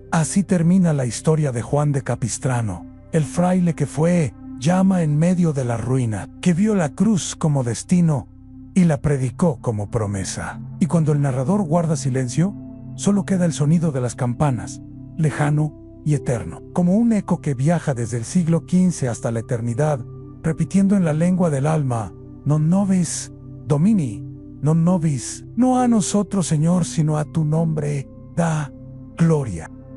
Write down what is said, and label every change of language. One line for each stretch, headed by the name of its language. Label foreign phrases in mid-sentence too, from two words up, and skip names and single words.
Spanish: Así termina la historia de Juan de Capistrano, el fraile que fue llama en medio de la ruina, que vio la cruz como destino y la predicó como promesa. Y cuando el narrador guarda silencio, solo queda el sonido de las campanas, lejano y eterno, como un eco que viaja desde el siglo XV hasta la eternidad, repitiendo en la lengua del alma:
Latin: non nobis Domini, non nobis,
Spanish: no a nosotros, Señor, sino a tu nombre da gloria.